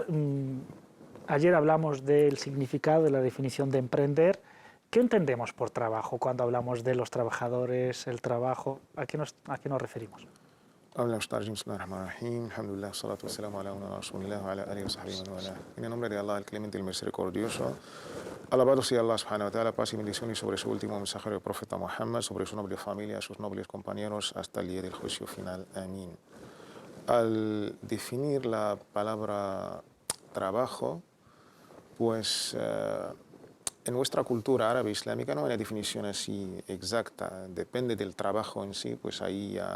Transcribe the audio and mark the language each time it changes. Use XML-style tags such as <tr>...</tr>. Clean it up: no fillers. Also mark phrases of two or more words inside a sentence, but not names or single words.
<es>Ayer hablamos del significado de la definición de emprender. ¿Qué entendemos por trabajo cuando hablamos de los trabajadores, el trabajo? ¿A qué nos referimos? En el nombre de Allah, el clemente y el misericordioso, alabado sea Allah</es> <ar>سبحانه وتعالى,</ar> <es>paz y bendiciones sobre su último mensajero, el profeta Muhammad, sobre su noble familia, sus nobles compañeros, hasta el día del juicio final. Amén. Al definir la palabra trabajo, pues en nuestra cultura árabe islámica no hay una definición así exacta, depende del trabajo en sí, pues ahí ya.</es>